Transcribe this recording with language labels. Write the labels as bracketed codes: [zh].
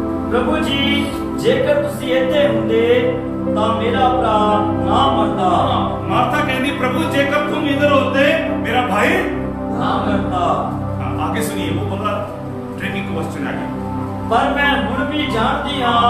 [pa] प्रभु जी जेकर तुसी ਇੱਥੇ ਹੁੰਦੇ ਤਾਂ ਮੇਰਾ ਭਰਾ ਨਾ ਮਰਦਾ। [hi] मार्था कहती प्रभु जेकर तुम इधर होते मेरा भाई ना मरता। आगे सुनिए वो बोला ट्रिकी क्वेश्चन आगे। पर मैं [pa] ਹੁਣ ਵੀ ਜਾਣਦੀ ਹਾਂ।